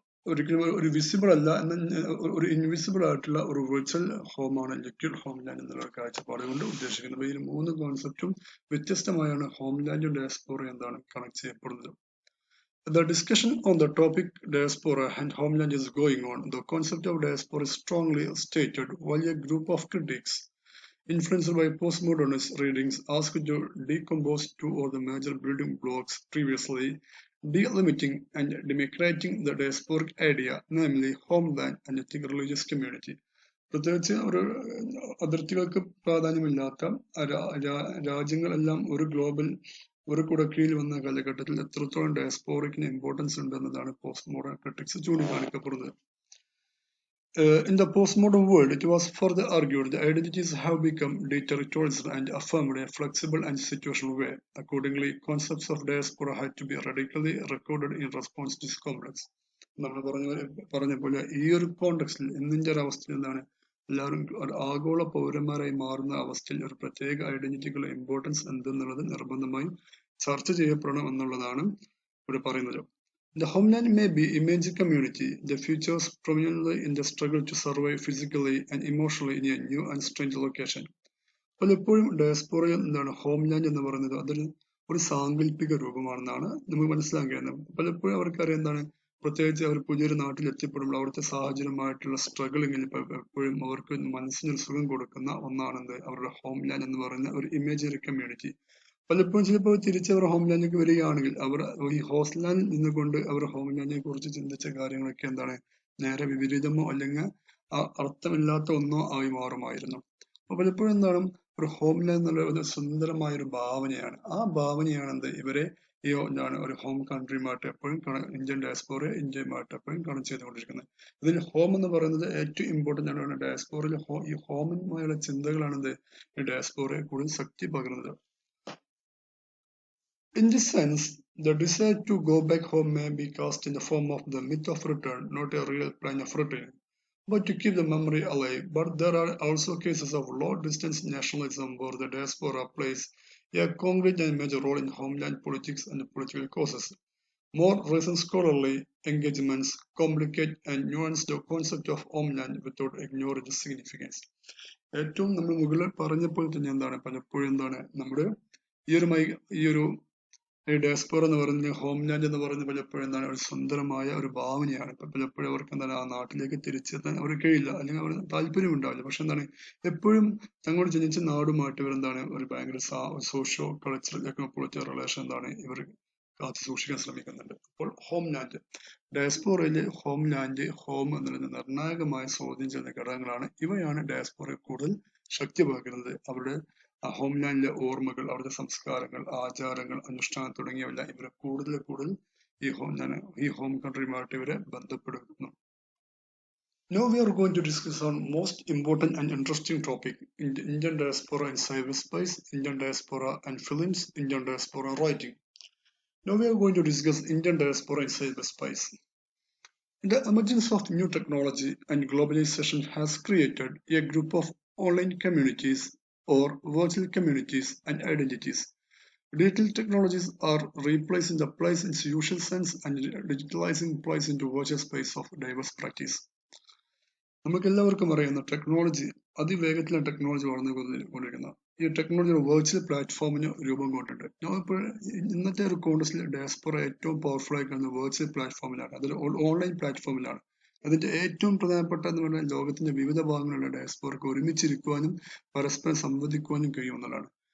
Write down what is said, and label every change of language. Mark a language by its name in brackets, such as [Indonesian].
[Malayalam] ഒരിക്കലും ഒരു വിസിബിൾ അല്ല എന്ന ഒരു ഇൻവിസിബിൾ ആയിട്ടുള്ള ഒരു വിർച്വൽ ഹോമാണ് ലിക്വിഡ് ഹോംലാൻഡ് എന്നുള്ള കാഴ്ചപ്പാട് കൊണ്ട് ഉദ്ദേശിക്കുന്നത്. ഈ 3 കോൺസെപ്റ്റും വ്യത്യസ്തമായാണ് ഹോംലാൻഡും ഡയസ്പോറയും എന്താണ് കണക്ട് ചെയ്യപ്പെടുന്നത്. [English] The discussion on the topic diaspora and homeland is going on. The concept of diaspora is strongly stated, while a group of critics influenced by postmodernist readings asked to decompose two of the major building blocks previously, delimiting and democratizing the diasporic idea, namely homeland and ethnic religious community. [Malayalam] പ്രത്യേകിച്ച് ഒരു അതിർത്തികൾക്ക് പ്രാധാന്യമില്ലാത്ത രാജ്യങ്ങളെല്ലാം ഒരു കുടക്കീഴിൽ വന്ന കാലഘട്ടത്തിൽ എത്രത്തോളം ഡയസ്പോറിക്കിന് importance ഉണ്ടെന്നതാണ് post modern critics ചൂണ്ടിക്കാണിക്കപ്പെടുന്നത്. [English] In the postmodern world, it was further argued that identities have become deterritorialized and affirmed in a flexible and situational way. Accordingly, concepts of diaspora had to be radically recorded in response to this complex. [Malayalam] നമ്മൾ പറഞ്ഞ പോലെ ഈ ഒരു കോണ്ടെക്സ്റ്റിൽ ഇന്നിന്റെ ഒരു അവസ്ഥയിൽ എന്താണ് എല്ലാവരും ആഗോള പൗരന്മാരായി മാറുന്ന അവസ്ഥയിൽ ഒരു പ്രത്യേക ഐഡന്റിറ്റിക്കുള്ള ഇമ്പോർട്ടൻസ് എന്തെന്നുള്ളത് നിർബന്ധമായും ചർച്ച ചെയ്യപ്പെടണം എന്നുള്ളതാണ് ഇവിടെ പറയുന്നത്. [English] The homeland may be image community, the futures prominently in the struggle to survive physically and emotionally in a new and strange location. [Malayalam] പലപ്പോഴും ഡയസ്പോറ എന്താണ് ഹോംലാൻഡ് എന്ന് പറയുന്നത് അതൊരു ഒരു സാങ്കല്പിക രൂപമാണെന്നാണ് നമുക്ക് മനസ്സിലാക്കിയത്. പലപ്പോഴും അവർക്കറിയാം എന്താണ് പ്രത്യേകിച്ച് അവർ പുതിയൊരു നാട്ടിൽ എത്തിപ്പെടുമ്പോൾ അവിടുത്തെ സാഹചര്യമായിട്ടുള്ള സ്ട്രഗിളിങ്ങിൽ എപ്പോഴും അവർക്ക് മനസ്സിനൊരു സുഖം കൊടുക്കുന്ന ഒന്നാണെന്ത് അവരുടെ ഹോംലാൻഡ് എന്ന് പറയുന്ന ഒരു ഇമേജറി കമ്മ്യൂണിറ്റി. പലപ്പോഴും ചിലപ്പോൾ തിരിച്ച് അവർ ഹോംലാൻഡിലേക്ക് വരികയാണെങ്കിൽ അവർ ഈ ഹോസ്റ്റലിൽ നിന്നുകൊണ്ട് അവർ ഹോംലാൻഡിനെ കുറിച്ച് ചിന്തിച്ച കാര്യങ്ങളൊക്കെ എന്താണ് നേരെ വിപരീതമോ അല്ലെങ്കിൽ അർത്ഥമില്ലാത്ത ഒന്നോ ആയി മാറുമായിരുന്നു. അപ്പൊ പലപ്പോഴും എന്താണ് ഒരു ഹോംലാൻഡ് എന്നുള്ള ഒരു സുന്ദരമായ ഒരു ഭാവനയാണ്. ആ ഭാവനയാണ് എന്ത് ഇവരെ ഈ എന്താണ് ഒരു ഹോം കൺട്രിയുമായിട്ട് എപ്പോഴും ഇന്ത്യൻ ഡയസ്പോറയെ ഇന്ത്യയുമായിട്ട് എപ്പോഴും കണക്ട് ചെയ്തുകൊണ്ടിരിക്കുന്നത്. ഇതിൽ ഹോം എന്ന് പറയുന്നത് ഏറ്റവും ഇമ്പോർട്ടന്റ് ആണ്. ഡയസ്പോറയിൽ ഈ ഹോമുമായുള്ള ചിന്തകളാണ് എന്ത് ഈ ഡയസ്പോറയെ കൂടുതൽ ശക്തി പകരുന്നത്. [English] In this sense, the desire to go back home may be cast in the form of the myth of return, not a real plan of return, but to keep the memory alive. But there are also cases of long-distance nationalism where the diaspora plays a concrete and major role in homeland politics and political causes. More recent scholarly engagements complicate and nuance the concept of homeland without ignoring the significance. [Malayalam] ഏറ്റവും നമ്മൾ മുകളിൽ പറഞ്ഞപ്പോൾ തന്നെ എന്താണ് പലപ്പോഴും എന്താണ് നമ്മുടെ ഈ ഒരു ഡയസ്പോറ എന്ന് പറയുന്നത് ഹോംലാൻഡ് എന്ന് പറയുന്നത് പലപ്പോഴും എന്താണ് ഒരു സുന്ദരമായ ഒരു ഭാവനയാണ്. ഇപ്പൊ പലപ്പോഴും അവർക്ക് എന്താണ് ആ നാട്ടിലേക്ക് തിരിച്ചെത്താൻ അവർക്ക് കഴിയില്ല, അല്ലെങ്കിൽ അവർ താല്പര്യം ഉണ്ടാവില്ല. പക്ഷെ എന്താണ് എപ്പോഴും തങ്ങളോട് ജനിച്ച നാടുമായിട്ട് ഇവരെന്താണ് ഒരു ഭയങ്കര സോഷ്യോ കൾച്ചറൽ പൊളിറ്റിക്കൽ റിലേഷൻ എന്താണ് ഇവർ കാത്തു സൂക്ഷിക്കാൻ ശ്രമിക്കുന്നുണ്ട്. അപ്പോൾ ഹോംലാൻഡ് ഡയസ്പോറയിലെ ഹോംലാൻഡ് ഹോം എന്നുള്ളത് നിർണായകമായ സ്വാധീനം ചെയ്യുന്ന ഘടകങ്ങളാണ്. ഇവയാണ് ഡയസ്പോറയെ കൂടുതൽ ശക്തി പകരുന്നത്. അവരുടെ ഹോംലാൻഡിലെ ഓർമ്മകൾ, അവരുടെ സംസ്കാരങ്ങൾ, ആചാരങ്ങൾ, അനുഷ്ഠാനം തുടങ്ങിയവയെല്ലാം ഇവരെ കൂടുതൽ ഈ ഹോം കൺട്രിയുമായിട്ട് ഇവരെ ബന്ധപ്പെടുത്തുന്നു. [English] Now we are going to discuss on most important and interesting topic in the Indian diaspora in cyberspace, Indian diaspora and films, Indian diaspora writing. Now we are going to discuss Indian diaspora in cyberspace. The emergence of new technology and globalization has created a group of online communities or virtual communities and identities. Digital technologies are replacing the place in its usual sense and digitalizing place into virtual space of diverse practice. [Malayalam] നമുക്ക് എല്ലാവർക്കും അറിയാവുന്ന technology അതിവേഗത്തിലാണ് technology വളർന്നുകൊണ്ടിരിക്കുന്നത്. ഈ technology ഒരു virtual പ്ലാറ്റ്ഫോമിന് രൂപം കൊണ്ടിട്ടുണ്ട്. ഇപ്പോൾ ഇന്നത്തെ ഒരു കോൺടെസ്റ്റിൽ diaspora ഏറ്റവും പവർഫുൾ ആയി കാണുന്നത് വെർച്വൽ പ്ലാറ്റ്ഫോമിലാണ്, അതിൽ ഓൺലൈൻ പ്ലാറ്റ്ഫോമിലാണ്. അതിന്റെ ഏറ്റവും പ്രധാനപ്പെട്ട എന്ന് പറഞ്ഞാൽ ലോകത്തിന്റെ വിവിധ ഭാഗങ്ങളിലുള്ള ഡയസ്പോറക്ക് ഒരുമിച്ചിരിക്കുവാനും പരസ്പരം സംവദിക്കുവാനും കഴിയുമെന്നുള്ളതാണ്.